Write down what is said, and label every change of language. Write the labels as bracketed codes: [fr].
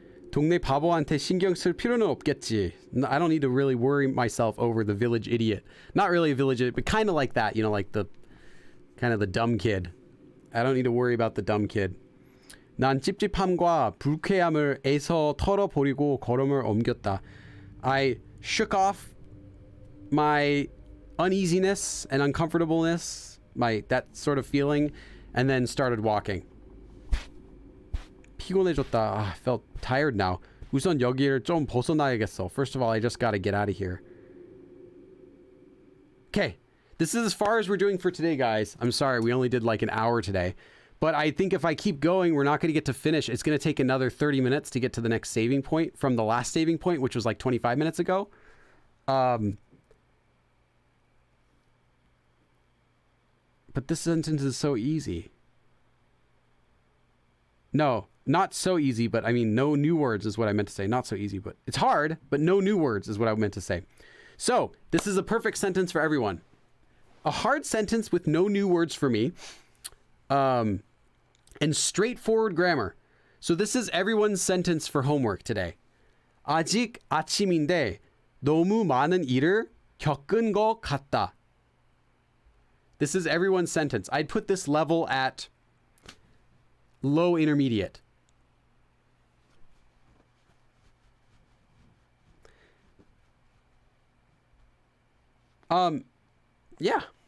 [ko] 동네 바보한테 신경 쓸 필요는 없겠지. [en] I don't need to really worry myself over the village idiot. Not really a village idiot, but kind of like that, you know, like the kind of the dumb kid. I don't need to worry about the dumb kid. [ko] 난 찝찝함과 불쾌함을 애써 털어버리고 걸음을 옮겼다. [en] I shook off my uneasiness and uncomfortableness, that sort of feeling, and then started walking. [ko] 피곤해졌다. [en] I felt tired now. [ko] 우선 여기를 좀 벗어나야겠어. [en] First of all, I just gotta get out of here. Okay, this is as far as we're doing for today, guys. I'm sorry, we only did like an hour today. But I think if I keep going, we're not going to get to finish. It's going to take another 30 minutes to get to the next saving point from the last saving point, which was like 25 minutes ago. But this sentence is so easy. No, not so easy, but I mean, no new words is what I meant to say. Not so easy, but it's hard, but no new words is what I meant to say. So this is a perfect sentence for everyone. A hard sentence with no new words for me. And straightforward grammar. So this is everyone's sentence for homework today. [ko] 아직 아침인데 너무 많은 일을 겪은 것 같다. [en] This is everyone's sentence. I'd put this level at low intermediate. Yeah.